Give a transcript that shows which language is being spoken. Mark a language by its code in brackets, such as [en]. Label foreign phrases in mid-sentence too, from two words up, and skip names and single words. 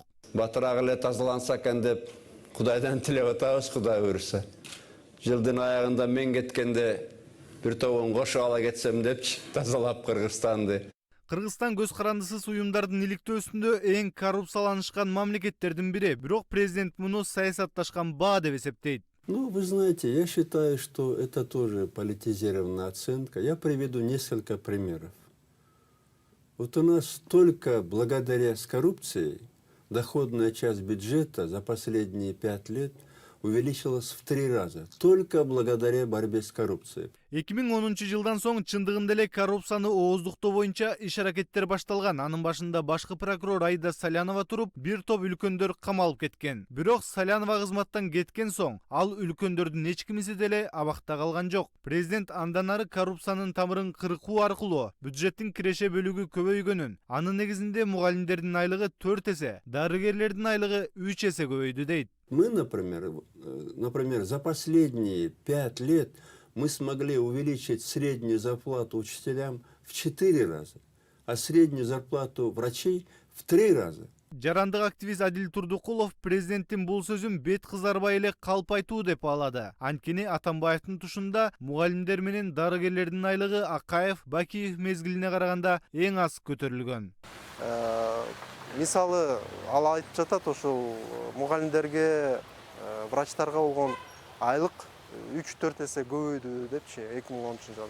[ky] Батыраак эле тазаланса экен деп Кудайдан тилеп атабыз, Кудай буйруса. Жылдын аягында мен кеткенде bir тобун кошуп ала кетсем депчи тазалап Кыргызстанды. Кыргызстан көз карандысыз уюмдардын иликтөөсүндө эң коррупцияланышкан мамлекеттердин бири, бирок президент муну саясатташкан баа деп эсептейт. [ru] Ну, вы знаете, я считаю, что это тоже политизированная оценка. Я приведу несколько примеров. Вот у нас только благодаря с коррупцией доходная часть бюджета за последние 5 лет увеличилась в 3 раза. Только благодаря борьбе с коррупцией. [ky] 2010 жылдан соң чындыгында эле коррупцияны ооздуктоо боюнча иш аракеттер башталган. Анын башында башкы прокурор Айда Салянова туруп, бир топ үлкөндөр камалып кеткен. Бирок Салянова кызматтан кеткен соң, ал үлкөндөрдүн эч кимиси деле абакта калган жок. Президент андан ары коррупциянын тамырын кыркуу аркылуу бюджеттин киреше бөлүгү көбөйгөнүн, анын негизинде мугалимдердин айлыгы 4 эсе, дарыгерлердин айлыгы 3 эсе көбөйдү дейт. [ru] Мы, например, за последние 5 лет мы смогли увеличить среднюю зарплату учителям в 4 раза, а среднюю зарплату врачей в 3 раза. [ky] Жарандык активист Адил Турдукулов президенттин бул сөзүн бет кызарбай эле калп айтуу деп баалады. Анткени Атамбаевдин тушунда мугалимдер менен дарыгерлердин айлыгы Акаев, Бакиев мезгилине караганда эң аз көтөрүлгөн. Мисалы, ал айтып жатат, ошол мугалимдерге, врачтарга болгон айлык 3-4 эсе көбөйдү депчи 2010 жылы.